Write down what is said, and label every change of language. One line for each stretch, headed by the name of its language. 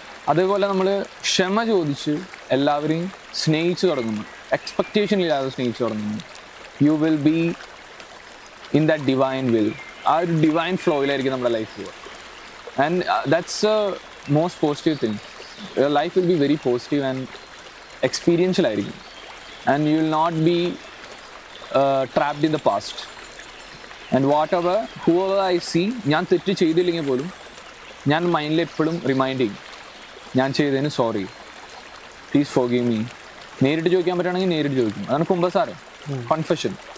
Malayalam: അതേപോലെ നമ്മൾ ക്ഷമ ചോദിച്ച് എല്ലാവരെയും സ്നേഹിച്ചു തുടങ്ങുന്നു, എക്സ്പെക്റ്റേഷൻ ഇല്ലാതെ സ്നേഹിച്ചു തുടങ്ങുന്നു.
English: You will be in that divine will.
Malayalam: ആ ഒരു ഡിവൈൻ ഫ്ലോയിലായിരിക്കും നമ്മുടെ ലൈഫ് പോവുക.
English: And that's a most positive thing. Your life will be very positive and experiential ആയിരിക്കും. And you will not be trapped in the past. And whoever I see,
Malayalam: ഞാൻ തെറ്റ് ചെയ്തില്ലെങ്കിൽ പോലും ഞാൻ മൈൻഡിൽ എപ്പോഴും റിമൈൻഡ് ചെയ്യും, ഞാൻ ചെയ്തതിന് സോറി,
English: Please forgive me.
Malayalam: നേരിട്ട് ചോദിക്കാൻ പറ്റുകയാണെങ്കിൽ നേരിട്ട് ചോദിക്കും. അതാണ് കുമ്പസാരം, കൺഫെഷൻ.